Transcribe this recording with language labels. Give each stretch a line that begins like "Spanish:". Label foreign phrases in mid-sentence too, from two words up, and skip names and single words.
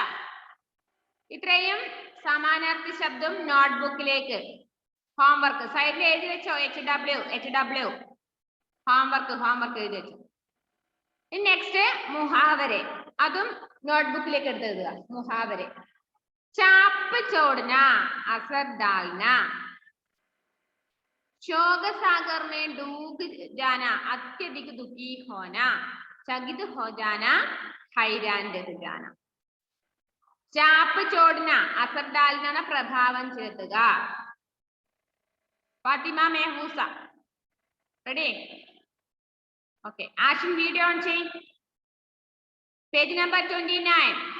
Malayalam: ഇത്രയും സമാനാർത്ഥി ശബ്ദം നോട്ട്ബുക്കിലേക്ക്. ഹോംവർക്ക് സൈഡിൽ എഴുതി വെച്ചോ. HW ഹോംവർക്ക് എഴുതി വെച്ചു. നെക്സ്റ്റ് മുഹാവരെ. അതും നോട്ട്ബുക്കിലേക്ക് എടുത്തെഴുതുക. മുഹാവരെ.
Hindi: छाप छोड़ना, असर डालना. शोक सागर में डूब जाना, अत्यधिक दुखी होना. चकित हो जाना, हैरान रह जाना. छाप छोड़ना, असर डालना,
Malayalam: പ്രഭാവം ചെലുത്തുക. ഫാത്തിമ മെഹൂസ റെഡി? ഓക്കെ. ആഷൻ വീഡിയോ ഓൺ ചെയ്. പേജ് നമ്പർ 29.